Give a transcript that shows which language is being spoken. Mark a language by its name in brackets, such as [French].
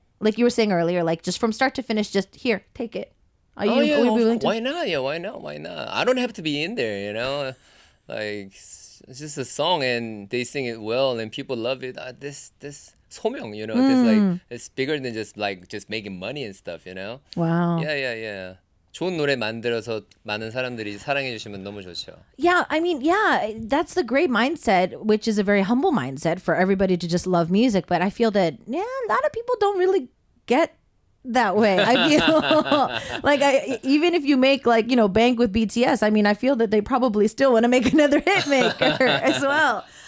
[English] Like you were saying earlier, just from start to finish, just here, take it. Are you will you be willing to? Why not? Yeah, why not? Why not? I don't have to be in there, it's just a song and they sing it well and people love it. This 소명, it's bigger than just making money and stuff, Wow. Yeah. [Korean] 좋은 노래 만들어서 많은 사람들이 사랑해 주시면 너무 좋죠. [English] Yeah, I mean, that's the great mindset, which is a very humble mindset for everybody to just love music. But I feel that, a lot of people don't really get that way. I feel even if you make bank with BTS, I mean, I feel that they probably still want to make another hit maker as well.